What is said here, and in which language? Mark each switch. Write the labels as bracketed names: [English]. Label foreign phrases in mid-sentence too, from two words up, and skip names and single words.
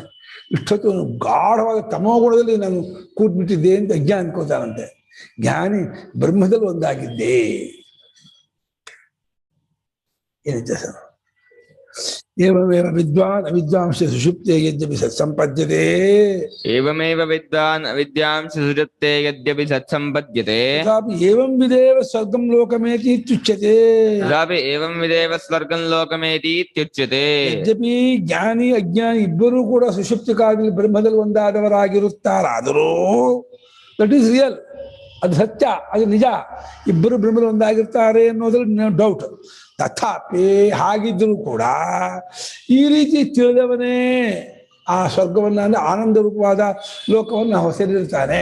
[Kannada] ಇಷ್ಟೊತ್ತು ಗಾಢವಾದ ತಮೋಗುಣದಲ್ಲಿ ನಾನು ಕೂತ್ಬಿಟ್ಟಿದ್ದೆ ಅಂತ ಅಜ್ಞ ಅನ್ಕೋತಾನಂತೆ. ಜ್ಞಾನಿ ಬ್ರಹ್ಮದಲ್ಲಿ ಒಂದಾಗಿದ್ದೆ. ಏನಿದೆ ಸರ್? [Sanskrit] ಏವಮೇವ ವಿದ್ವಾನ್ ಅವಿದ್ವಾಂಶ ಸುಷುಪ್ತೆ ಯದ್ಯಪಿ ಸತ್ಸಂಪದ್ಯತೆ. ಏವಮೇವ ವಿದ್ವಾನ್ ಅವಿದ್ಯಾಂಶ ಸುಷುಪ್ತೆ ಯದ್ಯಪಿ ಸತ್ಸಂಪದ್ಯತೆ. ತಥಾಪಿ ಏವಂ ವಿದೇವ ಸ್ವರ್ಗಂ ಲೋಕಮೇತಿ ಇತ್ಯುಚ್ಯತೆ. ತಥಾಪಿ ಏವಂ ವಿದೇವ ಸ್ವರ್ಗಂ ಲೋಕಮೇತಿ ಇತ್ಯುಚ್ಯತೆ. [Kannada] ಯದ್ಯಪಿ ಜ್ಞಾನಿ ಅಜ್ಞಾನಿ ಇಬ್ಬರೂ ಕೂಡ ಸುಷುಪ್ತಿ ಕಾಲದಲ್ಲಿ ಬ್ರಹ್ಮದಲ್ಲಿ ಒಂದಾದವರಾಗಿರುತ್ತಾರಾದರೂ, [English] that is real, [Kannada] ಅದು ಸತ್ಯ, ಅದು ನಿಜ. ಇಬ್ಬರು ಬ್ರಹ್ಮದಲ್ಲಿ ಒಂದಾಗಿರ್ತಾರೆ ಅನ್ನೋದ್ರಲ್ಲಿ [English] no doubt. [Kannada] ತಥಾಪಿ ಹಾಗಿದ್ದರೂ ಕೂಡ ಈ ರೀತಿ ತಿಳಿದವನೇ ಆ ಸ್ವರ್ಗವನ್ನ ಅಂದ್ರೆ ಆನಂದ ರೂಪವಾದ ಲೋಕವನ್ನು ಹೊಸರಿರ್ತಾನೆ.